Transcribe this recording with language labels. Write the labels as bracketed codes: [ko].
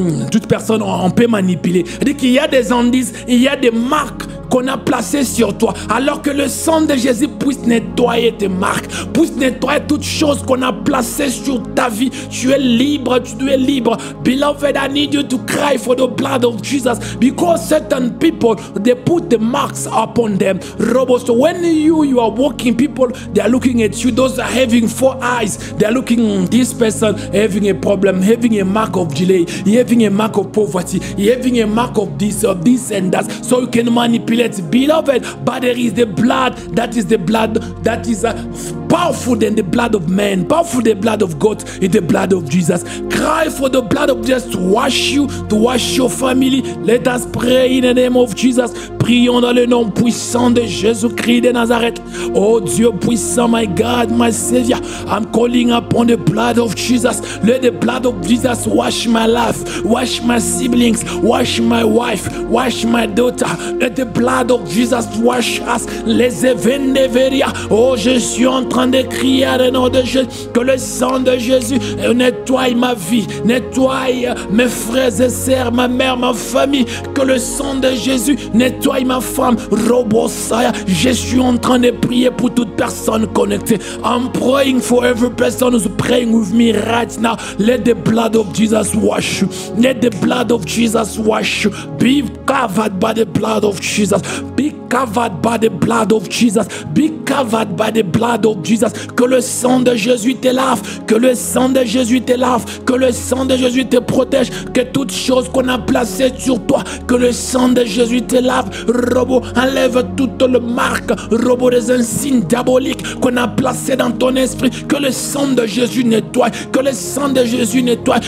[fr] Toute personne, on peut manipuler. C'est-à-dire qu'il y a des indices, il y a des marques qu'on a placées sur toi, alors que le sang de Jésus puisse nettoyer tes marques, puisse nettoyer toutes choses qu'on a placées sur ta vie. Tu es libre, tu es libre. [en] Beloved, I need you to cry for the blood of Jesus, because certain people, they put the marks upon them. So when you are walking, people, they are looking at you. Those are having 4 eyes. They are looking at this person having a problem, having a mark of delay, having a mark of poverty, having a mark of this and that. So you can manipulate. Beloved, but there is the blood that is powerful than the blood of man, powerful than the blood of God, is the blood of Jesus. Cry for the blood of Jesus to wash you, to wash your family. Let us pray in the name of Jesus. [fr] Prions dans le nom puissant de Jésus-Christ de Nazareth. Oh Dieu puissant, [en] my God, my Savior, I'm calling upon the blood of Jesus. Let the blood of Jesus wash my life, wash my siblings, wash my wife, wash my daughter. Let the blood of Jesus wash us. [fr] Les événements. Oh, je suis en train de crier à le nom de Jésus, que le sang de Jésus nettoie ma vie, nettoie mes frères et sœurs, ma mère, ma famille. Que le sang de Jésus nettoie ma femme. Robosaya, je suis en train de prier pour toute personne connectée. [en] I'm praying for every person who's praying with me right now. Let the blood of Jesus wash you. Let the blood of Jesus wash you. Be covered by the blood of Jesus. Be covered by the blood of Jesus. Be covered by the blood of Jesus. [fr] Que le sang de Jésus te lave. Que le sang de Jésus te lave. Que le sang de Jésus te protège. Que toute chose qu'on a placée sur toi, que le sang de Jésus te lave. Robot, enlève toute le marque, robot, des insignes diaboliques qu'on a placés dans ton esprit. Que le sang de Jésus nettoie. Que le sang de Jésus nettoie.